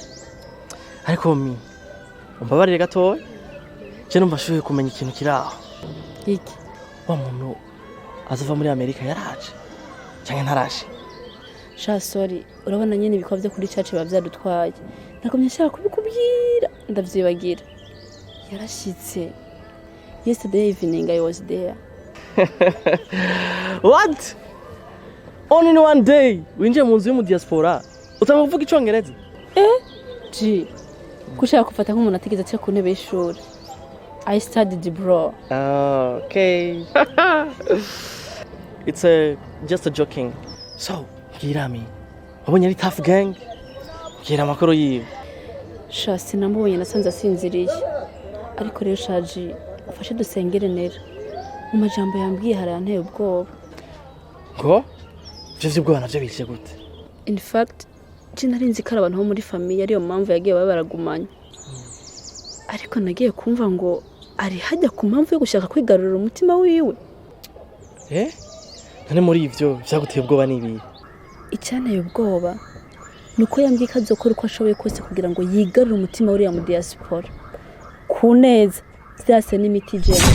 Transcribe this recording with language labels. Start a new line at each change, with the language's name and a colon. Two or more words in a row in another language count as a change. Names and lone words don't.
Rundi: ariko umbabarire gatoya je numva ashoboye kumenya ikintu kiraho iki wa muntu azova muri Amerika yaraje canke ntaraje sha sorry urabona nyine ibikwa byo kuri church bavyadutwaye nakomye nshaka kubikubwira ndavyibagira yarashitse
English: yesterday evening I was there What? Only in one day
Rundi: winjiye mu nzu y'umu diaspora utanga kuvuga icongereza kushaka kufata nk'umuntu atigeze aca ku ntebe y'ishuri
English: I studied bro okay it's just a joking so
Rundi: girami wabonye ari
English: tough gang
Rundi: gira amakuru yiwe sha sinamubonye nasanze asinziriye ariko rero shaji ufashe dusengere nera mu majambo yambwiye haranteye ubwoba ngo ivyo vy'ubwoba navyo bice gute
English: in fact
Rundi: narinzi ko abantu bo muri famille ariyo mpamvu yagiye baragumanya ariko nagiye kumva ngo ari hajya ku mpamvu yo gushaka kwigarurira umutima wiwe none muri ivyo vyaguteye ubwoba nibiye? Icyanteye ubwoba nuko yambwiye ko azokora uko ashoboye kose kugira ngo yigarure umutima uriya mu diaspora ku neza vyase n'imiti jene.